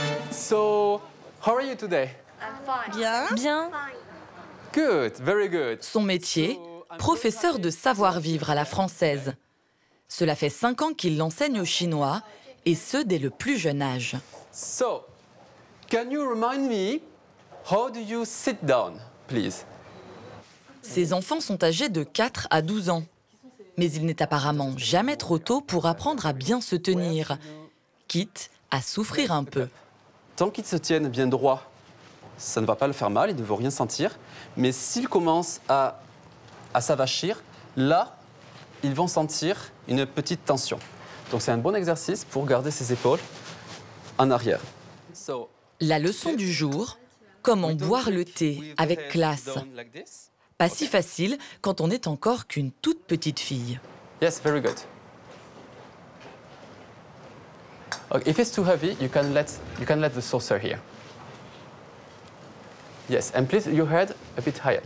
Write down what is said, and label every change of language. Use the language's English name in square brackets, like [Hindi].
[English] So, how are you today? [French] Bien. Bien. [English] Good, very good. [French] Son métier, professeur de savoir-vivre à la française. Cela fait 5 ans qu'il l'enseigne aux Chinois, et ce dès le plus jeune âge. [English] So, can you remind me, how do you sit down, please? [French] Ses enfants sont âgés de 4 à 12 ans. Mais il n'est apparemment jamais trop tôt pour apprendre à bien se tenir, quitte à souffrir un peu. Tant qu'ils se tiennent bien droit, ça ne va pas le faire mal, il ne veut rien sentir. Mais s'ils commencent à s'avachir, là, ils vont sentir une petite tension. Donc c'est un bon exercice pour garder ses épaules en arrière. La leçon du jour, comment boire le thé avec classe. Pas si facile quand on n'est encore qu'une toute petite fille. [English] Yes, very good. Okay, if it's too heavy, you can let the saucer here. Yes, and please your head a bit higher.